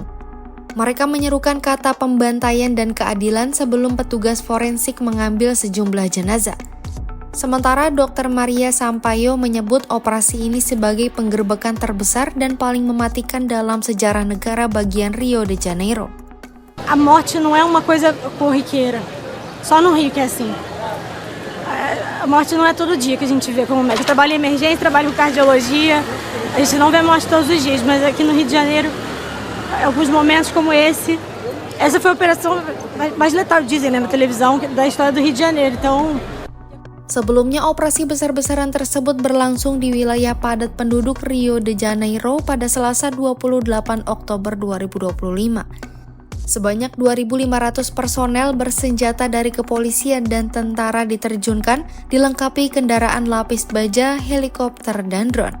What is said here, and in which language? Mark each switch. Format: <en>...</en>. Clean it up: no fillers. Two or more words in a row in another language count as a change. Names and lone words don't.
<id>Mereka menyerukan kata pembantaian dan keadilan sebelum petugas forensik mengambil sejumlah jenazah. Sementara Dr. Maria Sampaio menyebut operasi ini sebagai penggerbekan terbesar dan paling mematikan dalam sejarah negara bagian Rio de Janeiro.</id> <pt>A morte não é uma coisa corriqueira, só no Rio que é assim. A morte não é todo dia que a gente vê como médico. Eu trabalho em emergência, trabalho com cardiologia, a gente não vê morte todos os dias, mas aqui no Rio de Janeiro, alguns momentos como esse, essa foi a operação mais letal, dizem, na televisão, da história do Rio de Janeiro, então...</pt> <id>Sebelumnya, operasi besar-besaran tersebut berlangsung di wilayah padat penduduk Rio de Janeiro pada Selasa 28 Oktober 2025. Sebanyak 2.500 personel bersenjata dari kepolisian dan tentara diterjunkan, dilengkapi kendaraan lapis baja, helikopter, dan drone.</id>